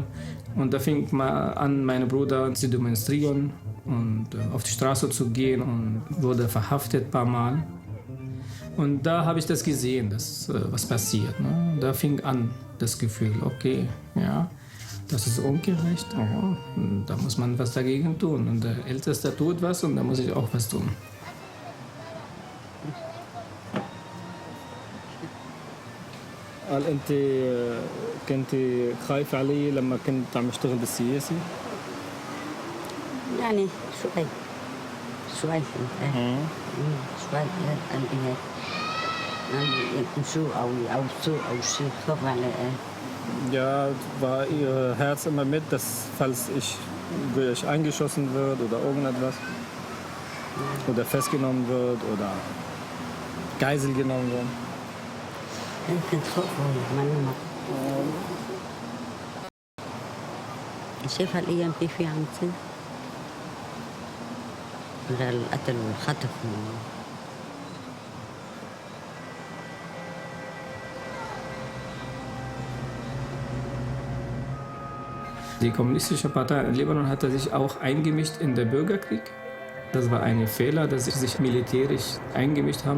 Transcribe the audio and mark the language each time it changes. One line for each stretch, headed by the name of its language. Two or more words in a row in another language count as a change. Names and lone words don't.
German: Und da fing man an, mein Bruder zu demonstrieren und auf die Straße zu gehen und wurde verhaftet ein paar Mal. Und da habe ich das gesehen, dass was passiert. Ne? Da fing an das Gefühl, okay, ja. Das ist ungerecht, ja. Da muss man was dagegen tun. Und der Älteste tut was und da muss ich auch was tun.
Arabic: هل أنت كنت خايفة علي لما كنت عم أشتغل بالسياسة؟ يعني شوي شوي أو شيء خاف على
German: Ja, war ihr Herz immer mit, dass falls ich eingeschossen wird oder irgendetwas oder festgenommen wird oder Geisel genommen wird.
Arabic: شايفة الأيام كيف عم تصير القتل والخطف
German: Die kommunistische Partei in Libanon hatte sich auch eingemischt in den Bürgerkrieg. Das war ein Fehler, dass sie sich militärisch eingemischt haben.